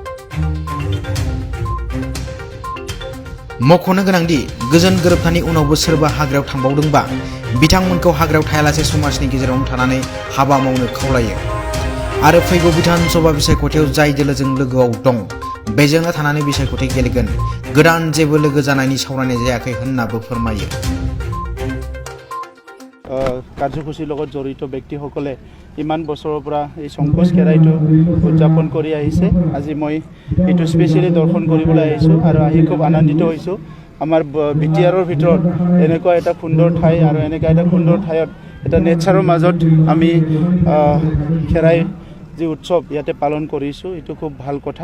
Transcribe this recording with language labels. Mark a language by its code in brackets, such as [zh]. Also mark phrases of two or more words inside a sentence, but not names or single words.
[brx] मख'नो गोनांदि गोजोन गोरोबथानि उनावबो सोरबा हाग्रायाव थांबावदोंबा बिथांमोनखौ हाग्रायाव थायालासे समाजनि गेजेरावनो थानानै हाबा मावनो खावलायो आरो फैगौ बिधान सभा बिसायख'थियाव जाय दोलोजों लोगोआव दं बेजोंनो थानानै बिसायख'थि गेलेगोन। गोदान जेबो लोगो जानायनि सावरायनाय जायाखै होननाबो फोरमायो। [as] কাৰ্যসূচীৰ লগত জড়িত ব্যক্তিসকলে ইমান বছৰৰ পৰা এই সংকোচ খেৰাইটো উদযাপন কৰি আহিছে। আজি মই এইটো স্পেচিয়েলি দৰ্শন কৰিবলৈ আহিছোঁ আৰু আহি খুব আনন্দিত হৈছোঁ। আমাৰ বিটিআৰৰ ভিতৰত এনেকুৱা এটা সুন্দৰ ঠাই আৰু এনেকুৱা এটা সুন্দৰ ঠাইত এটা নেচাৰৰ মাজত আমি খেৰাই যি উৎসৱ ইয়াতে পালন কৰিছোঁ, এইটো খুব ভাল কথা।